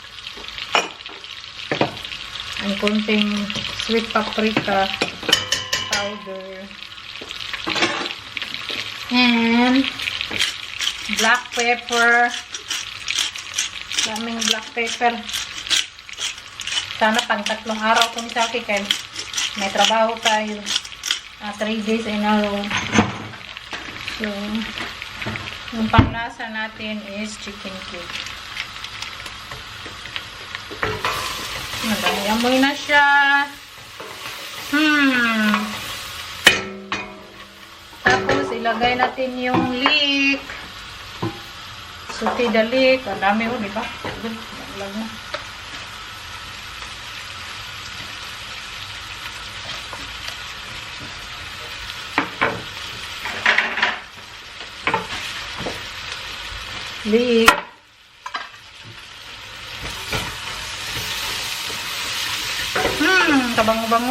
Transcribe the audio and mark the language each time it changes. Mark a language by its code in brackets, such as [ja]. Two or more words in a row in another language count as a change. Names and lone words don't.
[tl] Ang konting [en] sweet paprika powder. And black pepper. [tl] Daming [en] black pepper. [tl] Sana pang 3 araw kung sa akin kaya may trabaho tayo [en] 3 days in a row. [tl] So, yung panglasa natin is [en] chicken cube. [tl] Amoy na siya. Tapos ilagay natin yung leek. [en] Suti the leek. [tl] Ang dami diba? Ilag na. Leek. Kabango-bango.